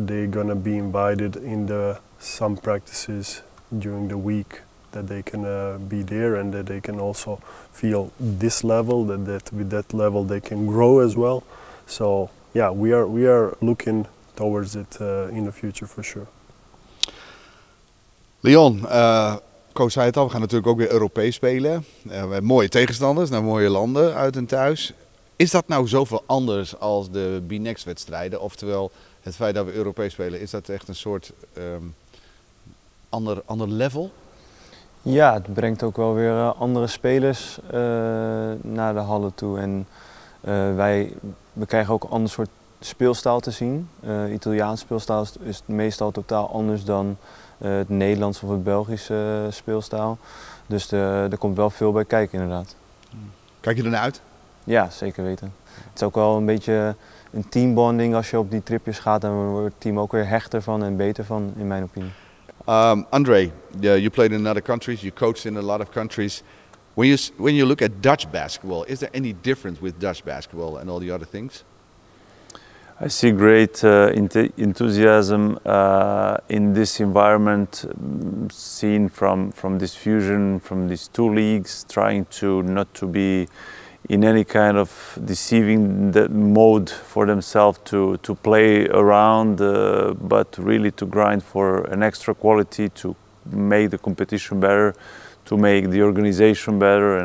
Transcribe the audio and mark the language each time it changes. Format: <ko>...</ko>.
<en>They're gonna be invited in some practices during the week, that they can be there, and that they can also feel this level, that with that level they can grow as well. So yeah, we are looking towards it in the future for sure.</en> <nl>Leon, coach zei het al, we gaan natuurlijk ook weer Europees spelen. We hebben mooie tegenstanders naar mooie landen uit en thuis. Is dat nou zoveel anders als de B-Next wedstrijden? Oftewel, het feit dat we Europees spelen, is dat echt een soort ander level? Ja, het brengt ook wel weer andere spelers naar de hallen toe. En we krijgen ook een ander soort speelstijl te zien. Italiaans speelstijl is meestal totaal anders dan het Nederlands of het Belgische speelstijl. Dus er komt wel veel bij kijken inderdaad. Kijk je ernaar uit? Ja, zeker weten. Het is ook wel een beetje een teambonding als je op die tripjes gaat. En wordt het team ook weer hechter van en beter van, in mijn opinie.</nl> <en>Andrej, you played in other countries, you coached in a lot of countries. When you look at Dutch basketball, is there any difference with Dutch basketball and all the other things? I see great enthusiasm in this environment, seen from this fusion, from these two leagues, trying to not to be in any kind of deceiving mode for themselves to play around, but really to grind for an extra quality, to make the competition better, to make the organization better.</en>